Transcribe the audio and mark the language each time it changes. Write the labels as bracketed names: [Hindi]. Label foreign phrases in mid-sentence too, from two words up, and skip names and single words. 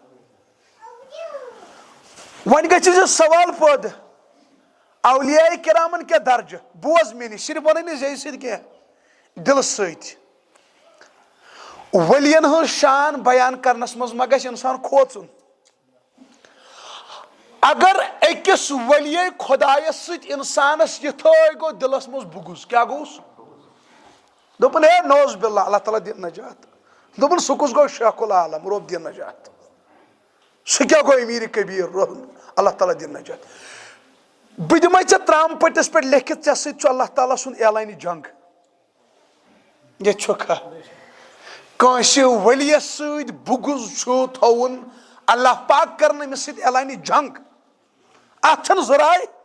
[Kashmiri] وۄنۍ گژھِ ژےٚ سوال پٲدٕ اولیاء کرامن کیاہ درجہ بوز مےٚ نِش صرف وَنٕے نہٕ زیٚیہِ سۭتۍ کینٛہہ دِلہٕ سۭتۍ ؤلین ہٕنٛز شان بیان کرنس منٛز ما گژھِ انسان کھوژُن اگر أکِس ؤلیے خۄدایس سۭتۍ انسانس یِتھٲے گوٚو دِلس منٛز بُغض کیاہ گوٚوُس دوٚپُن ہے [Arabic] نوز باللہ [Kashmiri] اللہ تعالیٰ دِن نجات دوٚپُن سُہ کُس گوٚو شیخ العالم رۄب دِن نجات سُہ کیاہ گوٚو امیٖر کبیٖر اللہ تعالیٰ دِن نجات بہٕ دِمے ژےٚ ترٛامہٕ پٔٹِس پٮ۪ٹھ لیکھِتھ ژےٚ سۭتۍ چھُ اللہ تعالیٰ سُنٛد اعلانہِ جنگ ییٚتہِ چھُکھا کٲنٛسہِ ؤلِیس سۭتۍ بُغض چھُ تھاوُن اللہ پاک کرن أمِس سۭتۍ اعلانہِ جنگ اتھ چھنہٕ زٕ راے